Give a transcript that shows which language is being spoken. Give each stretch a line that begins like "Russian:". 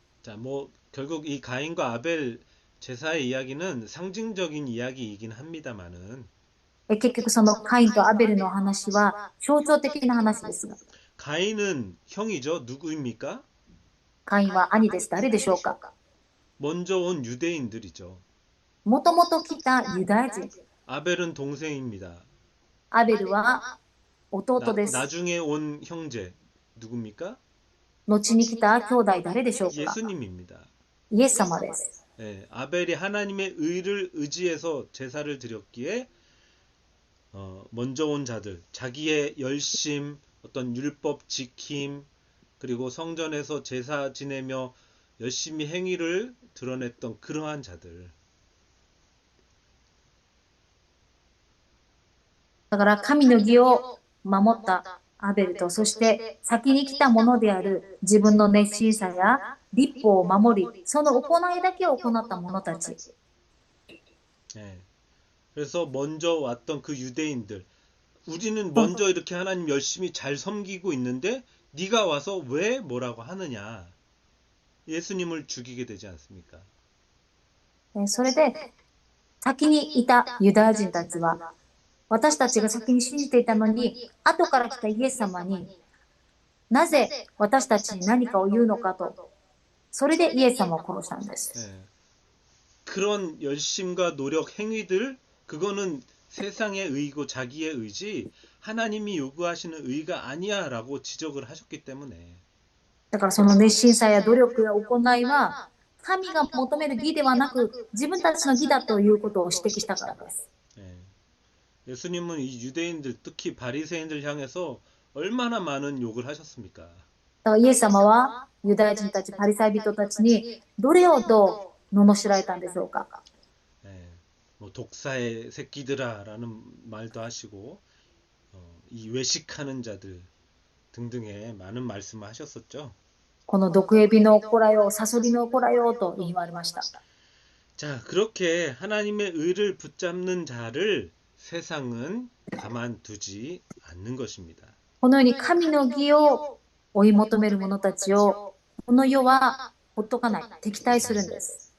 Korean: 자, 결국 이 가인과 아벨 제사의 이야기는 상징적인 이야기이긴 합니다만은
Japanese: 結局そのカインとアベルの話は象徴的な話ですが、
Korean: 가인은 형이죠. 누구입니까?
Japanese: カインは兄です。誰でしょうか。
Korean: 먼저 온 유대인들이죠.
Japanese: もともと来たユダヤ人。
Korean: 아벨은 동생입니다.
Japanese: アベルは弟です。
Korean: 나중에 온 형제 누굽니까?
Japanese: 後に来た兄弟誰でしょうか。
Korean: 예수님입니다.
Japanese: イエス様です。
Korean: 예, 아벨이 하나님의 의를 의지해서 제사를 드렸기에 먼저 온 자들, 자기의 열심, 어떤 율법 지킴, 그리고 성전에서 제사 지내며 열심히 행위를 드러냈던 그러한 자들.
Japanese: だから神の義を守ったアベルと、そして先に来たものである自分の熱心さや律法を守り、その行いだけを行った者たち。
Korean: 예. 그래서 먼저 왔던 그 유대인들, 우리는 먼저 이렇게 하나님 열심히 잘 섬기고 있는데 네가 와서 왜 뭐라고 하느냐. 예수님을 죽이게 되지 않습니까?
Japanese: それで先にいたユダヤ人たちは、私たちが先に信じていたのに、後から来たイエス様に、なぜ私たちに何かを言うのかと、それでイエス様を殺したんです。
Korean: 예. 그런 열심과 노력, 행위들, 그거는 세상의 의고 자기의 의지, 하나님이 요구하시는 의가 아니야 라고 지적을 하셨기 때문에.
Japanese: だからその熱心さや努力や行いは、神が求める義ではなく、自分たちの義だということを指摘したからです。
Korean: 예. 예수님은 이 유대인들, 특히 바리새인들 향해서 얼마나 많은 욕을 하셨습니까?
Japanese: だからイエス様はユダヤ人たち、パリサイ人たちにどれをどう罵られたんでしょうか。
Korean: 예. 뭐 독사의 새끼들아라는 말도 하시고 이 외식하는 자들 등등의 많은 말씀을 하셨었죠.
Japanese: この毒蛇の子らよ、サソリの子らよと言われました。
Korean: 자, 그렇게 하나님의 의를 붙잡는 자를 세상은 가만두지 않는 것입니다.
Japanese: このように神の義を追い求める者たちを、この世はほっとかない、敵対するんです。